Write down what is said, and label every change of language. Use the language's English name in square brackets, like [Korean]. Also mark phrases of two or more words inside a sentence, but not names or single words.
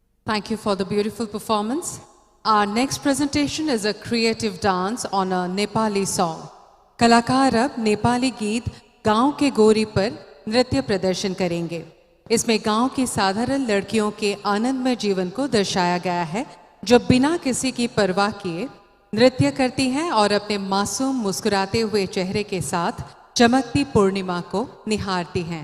[English] Thank you for the beautiful performance. Our next presentation is a creative dance on a Nepali song. [Hindi] कलाकार अब नेपाली गीत गांव के गोरी पर नृत्य प्रदर्शन करेंगे। इसमें गांव की साधारण लड़कियों के आनंदमय जीवन को दर्शाया गया है, जो बिना किसी की परवाह किए नृत्य करती हैं और अपने मासूम मुस्कुराते हुए चेहरे के साथ चमकती पूर्णिमा को निहारती हैं।